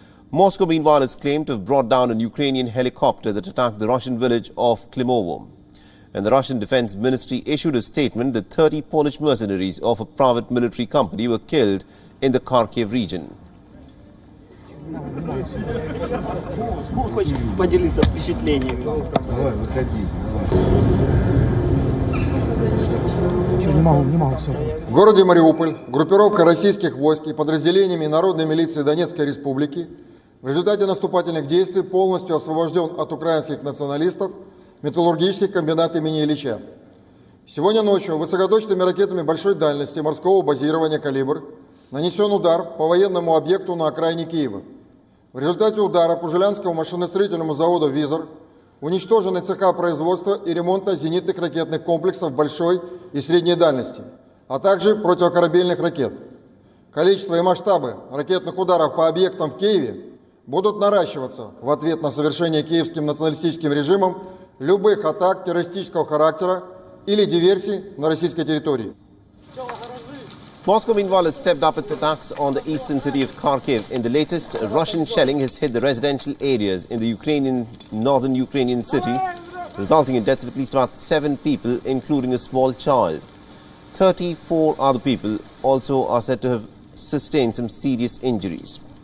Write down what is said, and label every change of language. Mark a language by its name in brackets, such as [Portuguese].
[English] Moscow, meanwhile, has claimed to have brought down an Ukrainian helicopter that attacked the Russian village of Klimovo. And the Russian Defense Ministry issued a statement that 30 Polish mercenaries of a private military company were killed in the Kharkiv region. [Russian] Поделиться впечатлениями. Давай, выходи. В городе Мариуполь группировка российских войск и подразделениями Народной милиции Донецкой Республики в результате наступательных действий полностью освобожден от украинских националистов металлургический комбинат имени Ильича. Сегодня ночью высокоточными ракетами большой дальности морского базирования «Калибр» нанесен удар по военному объекту на окраине Киева. В результате удара по Жилянскому машиностроительному заводу «Визор» уничтожены цеха производства и ремонта зенитных ракетных комплексов большой и средней дальности, а также противокорабельных ракет. Количество и масштабы ракетных ударов по объектам в Киеве будут наращиваться в ответ на совершение киевским националистическим режимом любых атак террористического характера или диверсий на российской территории. [English] Moscow, meanwhile, has stepped up its attacks on the eastern city of Kharkiv. In the latest, Russian shelling has hit the residential areas in the northern Ukrainian city, resulting in deaths of at least about 7 people, including a small child. 34 other people also are said to have sustained some serious injuries.